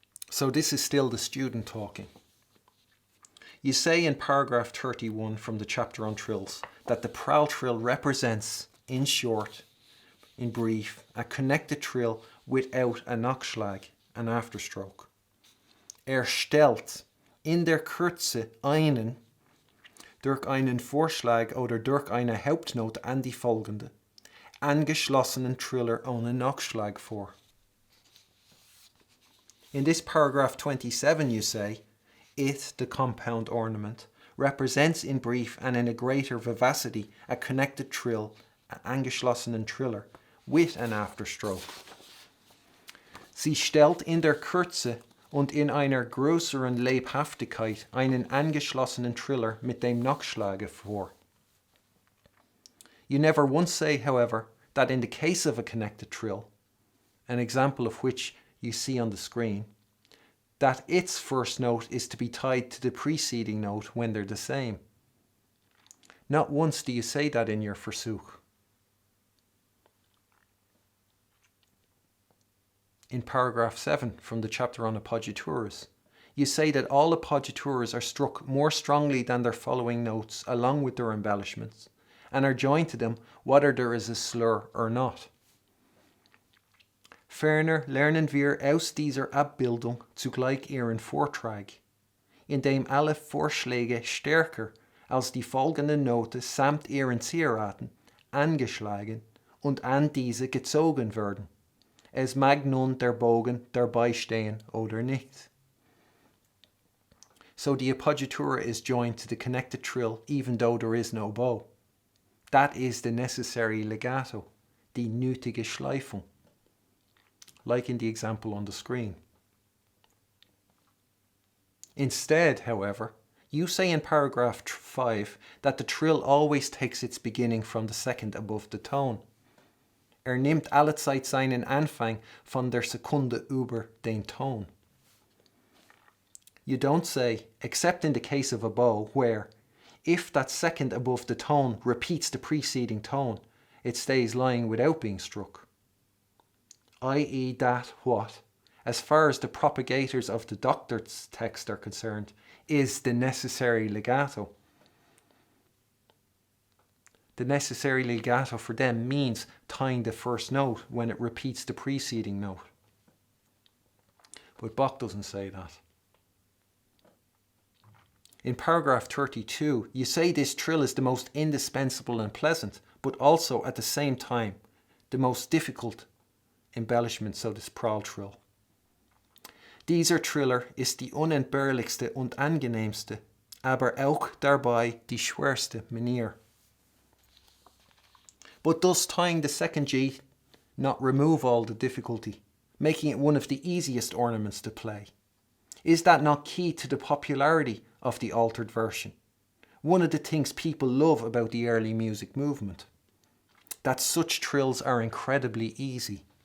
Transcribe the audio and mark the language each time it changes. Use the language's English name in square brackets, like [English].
[English] So this is still the student talking. You say in paragraph 31 from the chapter on trills that the Prall-Trill represents, in short, in brief, a connected trill without a Nachschlag, an afterstroke. [German] Stellt in der Kürze einen, durch einen Vorschlag oder durch eine Hauptnote an die folgende, angeschlossenen Triller ohne Nachschlag vor. [English] In this paragraph 27 you say, it, the compound ornament, represents in brief and in a greater vivacity a connected trill, an angeschlossenen Triller, with an afterstroke. [German] Sie stellt in der Kürze und in einer größeren Lebhaftigkeit einen angeschlossenen Triller mit dem Nachschlage vor. [English] You never once say, however, that in the case of a connected trill, an example of which you see on the screen, that its first note is to be tied to the preceding note when they're the same. Not once do you say that in your Versuch. In paragraph 7 from the chapter on appoggiaturas, you say that all appoggiaturas are struck more strongly than their following notes along with their embellishments, and are joined to them whether there is a slur or not. [German] Ferner lernen wir aus dieser Abbildung zugleich ihren Vortrag, in dem alle Vorschläge stärker als die folgende Note samt ihren Zieraten angeschlagen und an diese gezogen werden. Es mag nun der Bogen dabei stehen oder nicht. [English] So the appoggiatura is joined to the connected trill even though there is no bow. That is the necessary legato, die nötige Schleifung, like in the example on the screen. Instead, however, you say in paragraph 5 that the trill always takes its beginning from the second above the tone. [German] Nimmt allezeit seinen Anfang von der Sekunde über den Ton. [English] You don't say, except in the case of a bow, where, if that second above the tone repeats the preceding tone, it stays lying without being struck. I.e. that what, as far as the propagators of the doctor's text are concerned, is the necessary legato. The necessary legato for them means tying the first note when it repeats the preceding note. But Bach doesn't say that. In paragraph 32, you say this trill is the most indispensable and pleasant, but also at the same time the most difficult embellishments of this Prall-Trill. [German] Dieser Triller ist die unentbehrlichste und angenehmste, aber auch dabei die schwerste Manier. [English] But does tying the second G not remove all the difficulty, making it one of the easiest ornaments to play? Is that not key to the popularity of the altered version? One of the things people love about the early music movement, that such trills are incredibly easy.